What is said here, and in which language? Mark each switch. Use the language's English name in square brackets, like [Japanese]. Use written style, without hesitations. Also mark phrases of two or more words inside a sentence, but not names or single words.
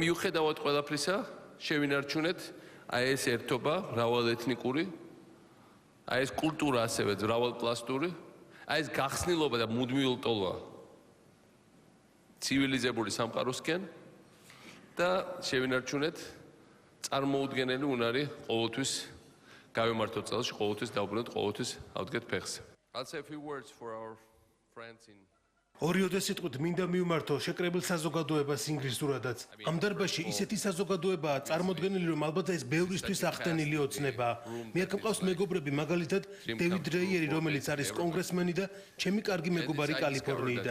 [Georgian] მიუხედავად ყველაფრისა, შევინარჩუნეთ აი ეს ერთობა, მრავალეთნიკური, აი ეს კულტურა ასევე მრავალპლასტური, აი ეს გახსნილობა და მუდმივი ლტოლვა ცივილიზებული სამყაროსკენ და შევინარჩუნეთ წარმოუდგენელი უნარი ყოველთვის გავემართოთ წელში, ყოველთვის დავბრუნოთ, ყოველთვის ავდგეთ ფეხზე. [English] I'll say a few words for our friends in [Georgian] ორიოდე სიტყვით მინდა მივმართო შეკრებილ საზოგადოებას ინგლისურადაც. ამ დარბაზში ისეთი საზოგადოებაა წარმოდგენილი, რომ ალბათ ეს ბევრისთვის ახდენილი ოცნებაა. მე აქ მყავს მეგობრები, მაგალითად დევიდ რეიერი, რომელიც არის კონგრესმენი და ჩემი კარგი მეგობარი კალიფორნიიდან.